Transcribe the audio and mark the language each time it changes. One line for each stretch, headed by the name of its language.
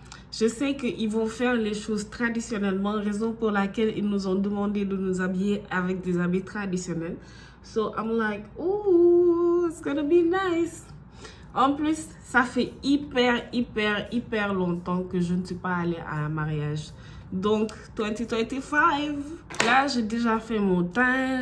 French: Je sais qu'ils vont faire les choses traditionnellement, raison pour laquelle ils nous ont demandé de nous habiller avec des habits traditionnels.
English: So I'm like, ooh, it's gonna be nice.
French: En plus, ça fait hyper longtemps que je ne suis pas allée à un mariage. Donc, 2025. Là, j'ai déjà fait mon teint.